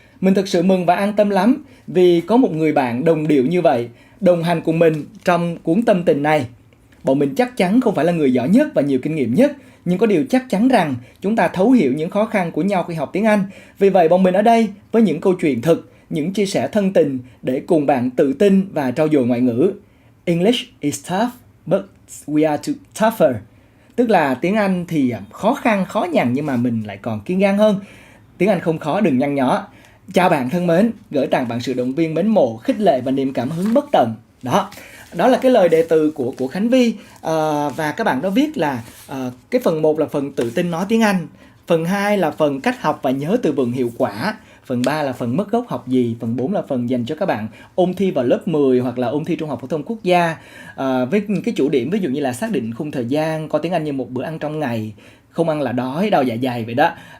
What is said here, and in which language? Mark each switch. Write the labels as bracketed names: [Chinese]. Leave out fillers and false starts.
[Vietnamese] Mình thực sự mừng và an tâm lắm vì có một người bạn đồng điệu như vậy, đồng hành cùng mình trong cuốn tâm tình này. Bọn mình chắc chắn không phải là người giỏi nhất và nhiều kinh nghiệm nhất, nhưng có điều chắc chắn rằng chúng ta thấu hiểu những khó khăn của nhau khi học tiếng Anh. Vì vậy bọn mình ở đây với những câu chuyện thực, những chia sẻ thân tình để cùng bạn tự tin và trau dồi ngoại ngữ. [English] English is tough, but we are tougher. [Vietnamese] Tức là tiếng Anh thì khó khăn, khó nhằn nhưng mà mình lại còn kiên gan hơn. Tiếng Anh không khó, đừng nhăn nhó. Chào bạn thân mến, gửi tặng bạn sự động viên mến mộ, khích lệ và niềm cảm hứng bất tận. Đó là cái lời đề từ của Khánh Vy. Và các bạn đó viết là cái phần 1 là phần tự tin nói tiếng Anh, phần 2 là phần cách học và nhớ từ vựng hiệu quả, phần 3 là phần mất gốc học gì, phần 4 là phần dành cho các bạn ôn thi vào lớp 10 hoặc là ôn thi trung học phổ thông quốc gia, với cái chủ điểm ví dụ như là xác định khung thời gian, coi tiếng Anh như một bữa ăn trong ngày, không ăn là đói, đau dạ dày vậy đó.